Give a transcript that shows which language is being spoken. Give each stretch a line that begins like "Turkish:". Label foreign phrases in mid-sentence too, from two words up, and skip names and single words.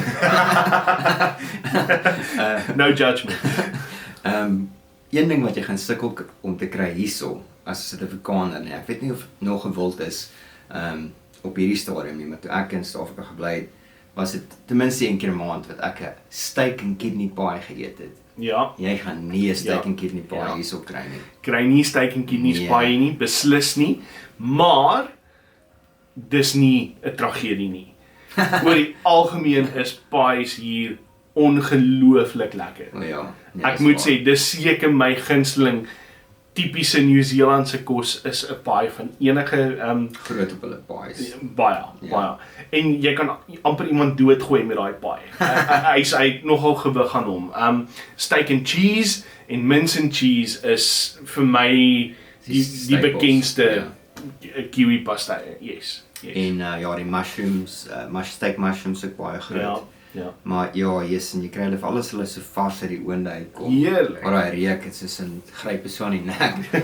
English: No judgment.
Afrikaans: Een ding wat jy gaan sukkel om te kry hierso, as 'n Suid-Afrikaner, nee, ek weet nie of het nog gewild is, op hierdie stadium nie, maar toe ek in Suid-Afrika gebly het, was dit ten minste 1 keer 'n maand wat ek 'n
English: steak and kidney pie
Afrikaans: geëet het. Ja. Jy gaan nie 'n
English: steak and kidney pie
Afrikaans: hierso kry nie. Kry nie
English: steak and kidneys pie
Afrikaans: nie, beslis nie, maar dis nie 'n tragedie nie. Oor die algemeen is pies hier ongelooflik lekker. Ja, nee, ek moet sê, dis seker my gunsteling tipiese Nieu-Seelandse kos is 'n pie van enige groot op hulle pies. Baie. En jy kan amper iemand doodgooi met daai pie. Hy het nogal gewig aan hom.
English: Steak and cheese
Afrikaans: en
English: mince and cheese
Afrikaans: is vir my die bekendste
English: kiwi pasta.
Afrikaans: Yes. En die mushrooms,
English: steak mushrooms
Afrikaans: ook baie groot. Ja. Maar ja, yes, en jy kry alles hulle so vars uit die oonde uitkom. Heerlik. Maar daai reuk, het soos 'n grype so aan die nek.